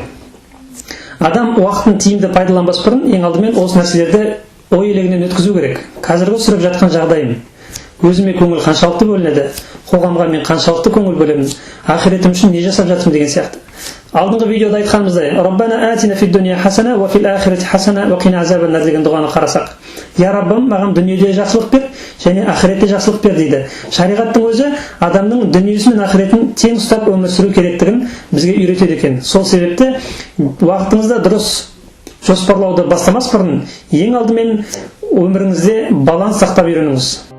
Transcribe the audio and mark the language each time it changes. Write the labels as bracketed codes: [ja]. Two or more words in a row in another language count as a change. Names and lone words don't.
[kk] Адам уақытын тиімді пайдаланбас бұрын ең алдымен осы нәрселерді ой елегінен өткізу керек. Қазіргі сүріп жатқан жағдайым, өзіме көңіл қаншалықты бөлінеді, қоғамға мен қаншалықты көңіл бөлемін, ақыретім үшін не жасап жатырмын деген сияқты. Алдыңғы видеода айтқанымыздай, [ar] ربنا آتنا في الدنيا حسنة وفي الآخرة حسنة وقنا عذاب النار [kk] деген дұғаны қарасақ, я Раббым, маған дүниеде жақсылық бер және ақыретте жақсылық бер дейді. Шариғаттың өзі адамның дүниесі мен ақыретін тең ұстап өмір сүру керектігін бізге үйретеді екен. Сол себепті уақытыңызда дұрыс жоспарлауды бастамас бұрын ең алдымен өміріңізде баланс сақтап үйреніңіз.